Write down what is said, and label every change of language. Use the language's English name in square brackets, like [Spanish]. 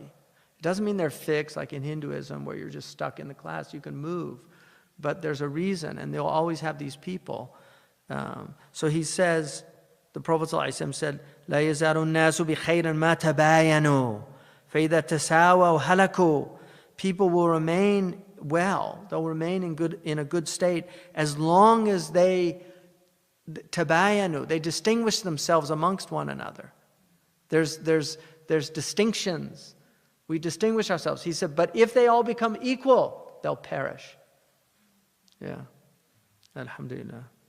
[English] It doesn't mean they're fixed like in Hinduism where you're just stuck in the class. You can move, but there's a reason, and they'll always have these people. So he says, the Prophet ﷺ said, [Arabic] لا يزال الناس بخير ما تباينوا فإذا تساووا هلكوا. [English] People will remain well. They'll remain in a good state as long as they tabayanu. They distinguish themselves amongst one another. There's distinctions. We distinguish ourselves. He said, but if they all become equal, they'll perish. Yeah. Alhamdulillah.